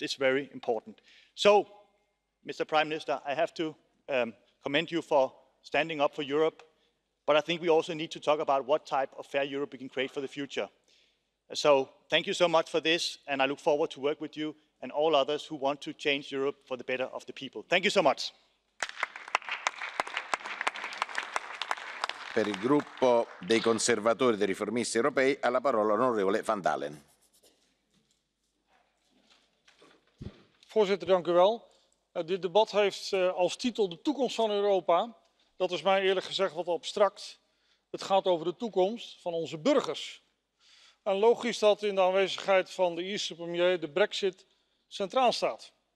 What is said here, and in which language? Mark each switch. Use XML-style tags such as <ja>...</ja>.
<en>It's very important. So, Mr. Prime Minister, I have to commend you for standing up for Europe, but I think we also need to talk about what type of fair Europe we can create for the future. So thank you so much for this, and I look forward to work with you and all others who want to change Europe for the better of the people. Thank you so much.</en> <it>Per il gruppo dei conservatori e dei riformisti europei ha la parola l'onorevole Van Dalen.</it> <nl>Voorzitter, dank u wel. Dit debat heeft als titel de toekomst van Europa. Dat is mij eerlijk gezegd wat abstract. Het gaat over de toekomst van onze burgers. En logisch dat in de aanwezigheid van de Ierse premier de Brexit centraal staat.</nl>